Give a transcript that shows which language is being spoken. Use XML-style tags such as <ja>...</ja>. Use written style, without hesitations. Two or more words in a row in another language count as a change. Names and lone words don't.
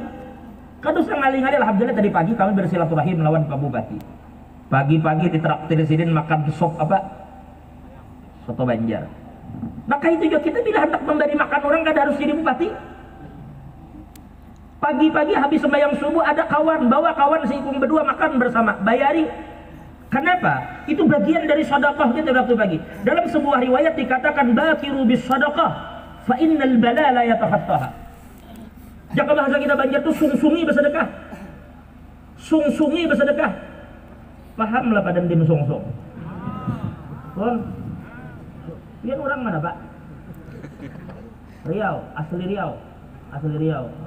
<bjn>Kadang ngali-ngali, alhamdulillah tadi pagi kami bersilaturahim melawan Pak Bupati. Pagi-pagi ditraktir sidin makan sop apa? Soto Banjar. Maka itu juga kita bila hendak memberi makan orang kada harus jadi bupati. Pagi-pagi habis sembahyang subuh ada kawan, bawa kawan seikung berdua makan bersama, bayari. Kenapa? Itu bagian dari sedekah kita waktu pagi. Dalam sebuah riwayat dikatakan</bjn> <ar>bakiru bis sedekah fa innal bala la yatakhattaha.</ar> <bjn>Jika bahasa kita Banjar itu sung-sungi bersedekah. Sungsungi bersedekah. Pahamlah pada dim sungsung. Tuan, pian orang mana Pak? Riau, asli Riau. Asli Riau.</bjn>